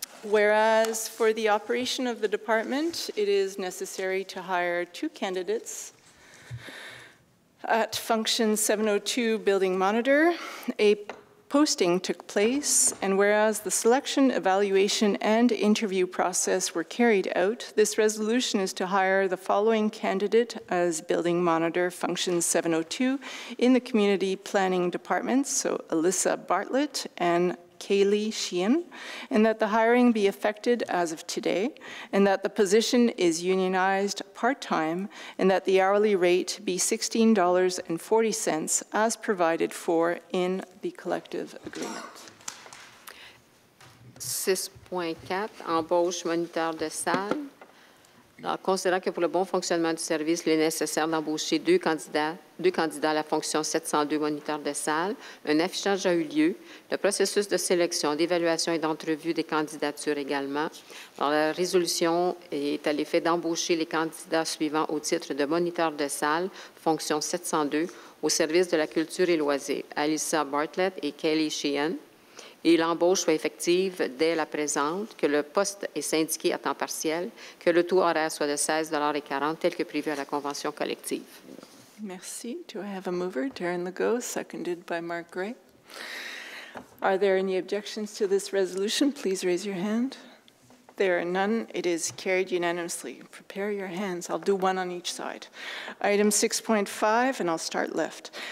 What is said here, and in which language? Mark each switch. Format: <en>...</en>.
<en>Whereas for the operation of the department, it is necessary to hire 2 candidates at function 702 building monitor, a posting took place, and whereas the selection, evaluation, and interview process were carried out, this resolution is to hire the following candidate as building monitor function 702 in the community planning department, so Alyssa Bartlett and Kaylee Sheehan, and that the hiring be effected as of today, and that the position is unionized part-time, and that the hourly rate be $16.40 as provided for in the collective agreement.</en> <fr>6.4, embauche moniteur de salle. Alors, considérant que pour le bon fonctionnement du service, il est nécessaire d'embaucher deux candidats à la fonction 702 moniteur de salle. Un affichage a eu lieu. Le processus de sélection, d'évaluation et d'entrevue des candidatures également. Alors, la résolution est à l'effet d'embaucher les candidats suivants au titre de moniteur de salle, fonction 702, au service de la culture et loisirs, Alyssa Bartlett et Kelly Sheehan. Et l'embauche soit effective dès la présente, que le poste est syndiqué à temps partiel, que le taux horaire soit de 16,40 $ tel que prévu à la convention collective.</fr> <en>Merci. Do I have a mover? Darren Legault, seconded by Mark Gray. Are there any objections to this resolution? Please raise your hand. There are none. It is carried unanimously. Prepare your hands. I'll do one on each side. Item 6.5, and I'll start left.</en>